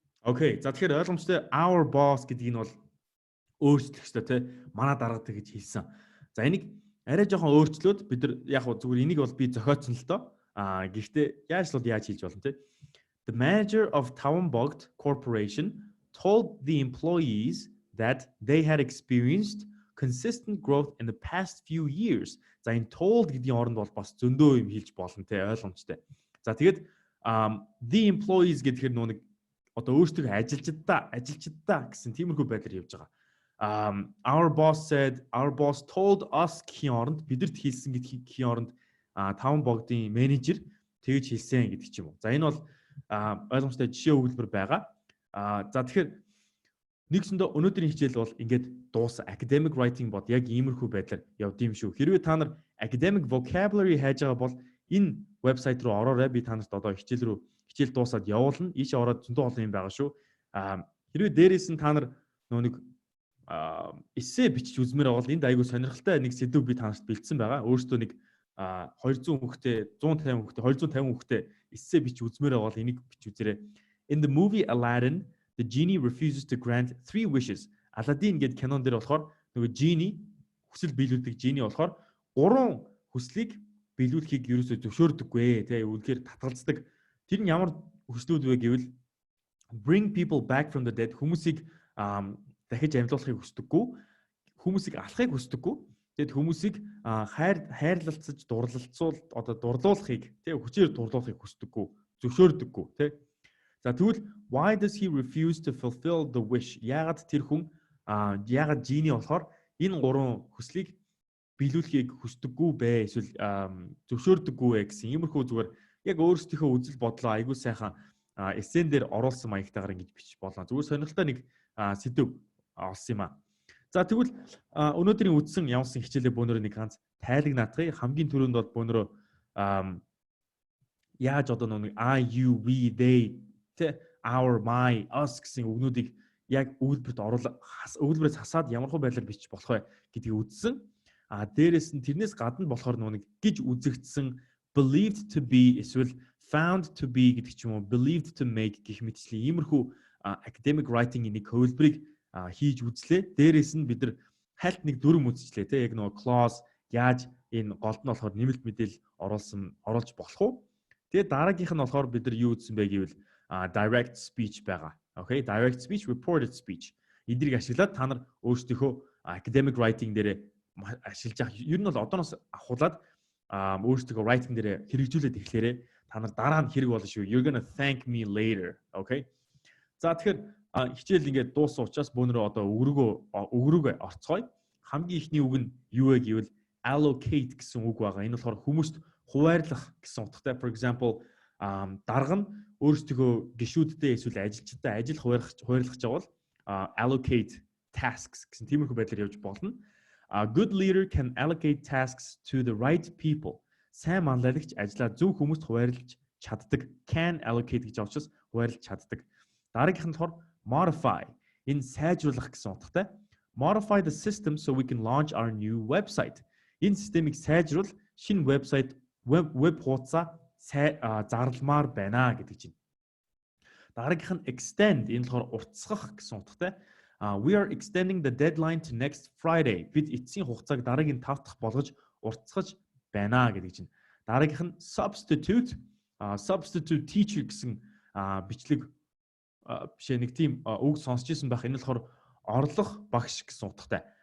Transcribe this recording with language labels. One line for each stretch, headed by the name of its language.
Mongolian: Окей. За тэгэхээр ойлгомжтой
English: our boss
Mongolian: гэдгийг нь бол өөрчлөх ёстой те. Манай дарга тэгж хэлсэн. За энийг арай жоохон өөрчлөөд бид нар яг зүгээр энийг бол би зохиоцсон л доо. Гэхдээ яаж хийж болно те.
English: The manager of Taubenbogt Corporation told the employees that they had experienced consistent growth in the past few years.
Mongolian: За энэ told гэдгийн оронд бол бас зөндөө юм хэлж болно те, ойлгомжтой. За тэгээд
English: the employees
Mongolian: гэхээр нэг одоо өөрсдөө ажилчдаа гэсэн тиймэрхүү байдлаар явж байгаа.
English: Our boss told us
Mongolian: гэхийн оронд бидэрт хэлсэн гэдгийн оронд Taubenbogtын менежер тэгж хэлсэн гэдэг ч юм уу. За энэ бол ойлгомжтой жишээ өгүүлбэр байгаа. За тэгэхээр нэгсэндээ өнөөдрийн хичээл бол ингээд дууссан. Academic writing бод яг иймэрхүү байдлаар явд юм шүү. Хэрвээ та нар academic vocabulary хайж байгаа бол энэ вебсайт руу ороорой. Би та нарт одоо хичээл дуусаад явуулна. Ийшээ ороод зөндөө олон юм байгаа шүү. Хэрвээ дээрээс нь та нар нэг эссе бичиж үзмээр бол энд айгүй сонирхолтой нэг сэдв би та нарт бэлдсэн байгаа. Өөрөөсөө нэг 200 хүүхдэд 150 хүүхдэд 250 хүүхдэд эссе бич үзмээр бол энийг бич үзээрэй.
English: In the movie Aladdin, the genie refuses to grant 3 wishes.
Mongolian: Aladdin гэдэг кинон дээр болохоор нөгөө genie хүсэл биелүүлдэг genie болохоор 3 хүслийг биелүүлэхийг ерөөсөө зөвшөөрдөггүй тий. Үнэхээр татгалздаг. Тэр нь ямар хүслүүд вэ гэвэл
English: bring people back from the dead,
Mongolian: хүмүүсийг дахиж амьлуулахыг хүсдэггүй, хүмүүсийг алахыг хүсдэггүй. Тэгэд хүмүүсийг хайрлалцаж дурлуулахыг тий хүчээр дурлуулахыг хүсдэггүй, зөвшөөрдөггүй тий. За тэгвэл
English: why does he refuse to fulfill the wish?
Mongolian: Яагаад тэр хүн яагаад жиний болохоор энэ 3 хүслийг биелүүлэхийг хүсдэггүй бэ? Эсвэл зөвшөөрдөггүй вэ гэсэн иймэрхүү зүгээр яг өөрсдийнхөө үзэл бодлоо айгүй сайхан эссен дээр оруулсан маягтайгаар ингэж бичиж болно. Зүгээр сонирхолтой нэг сэдв олсон юм аа. За тэгвэл өнөөдрийн үдсэн явсан хичээлээ бөөнөрөө нэг ганц тайлаг наатгая. Хамгийн түрүүнд бол бөөнөрөө яаж одоо нэг I, you, we, they, our, my, us гэсэн үгнүүдийг яг өгүүлбэрээс хасаад ямархуу байдлаар бичиж болох вэ гэдгийг үзсэн. Дээрээс нь тэрнээс гадна болохоор нэг гэж үзэгдсэн
English: believed to be
Mongolian: эсвэл
English: found to be
Mongolian: гэдэг ч юм уу
English: believed to make
Mongolian: гэх мэтчлэн иймэрхүү academic writing-ийн нэг хөвлбөрийг хийж үзлээ. Дээрээс нь бид нар хальт нэг дүрм үзчихлээ те яг нөгөө clause яаж энэ голд нь болохоор нэмэлт мэдээлэл оруулж болох уу. Тэгээд дараагийнх нь болохоор бид нар юу үзсэн бэ гэвэл direct speech байгаа.
English: Okay, direct speech, reported speech.
Mongolian: Эднийг ашиглаад та нар өөрсдийнхөө academic writing дээр ашиглаж авах. Ер нь бол одооноос ахуулаад өөрсдийнхөө writing дээр хэрэгжүүлээд эхлээрээ та нар дараа нь хэрэг болно шүү.
English: You're gonna thank me later. Okay.
Mongolian: За тэгэхээр хичээл ингээд дууссан учраас бөөнөрөө одоо өгрөгөө орцгоё. Хамгийн ихний үг нь юу вэ гэвэл allocate гэсэн үг байгаа. Энэ болохоор хүмүүст хуваарлах гэсэн утгатай.
English: For example,
Mongolian: дарга нь өөрсдөө гишүүдтэй эсвэл ажилчдаа ажил хуваарлах жавал allocate tasks гэсэн тиймэрхүү байдлаар явж болно.
English: A good leader can allocate tasks to the right people.
Mongolian: Сайн манлайлагч ажлаа зөв хүмүүст хуваарлаж чаддаг.
English: Can allocate
Mongolian: гэж авчаас хуваарлаж чаддаг. Дараагийнх нь болохоор modify. Энэ сайжруулах гэсэн утгатай.
English: Modify the system so we can launch our new website.
Mongolian: Энэ системийг сайжруул шинэ вебсайт веб хуудасаа зарламаар байна гэдэг чинь. Дараагийнх нь extend. Энэ болохоор уртасгах гэсэн утгатай.
English: We are extending the deadline to next Friday.
Mongolian: Бид эцсийн хугацааг дараагийн 5 дахь болгож уртасгаж байна гэдэг чинь. Дараагийнх нь substitute. Substitute teacher гэсэн бичлэг бишээ нэг тийм үг сонсч ирсэн байх. Энэ болохоор орлох багш гэсэн утгатай.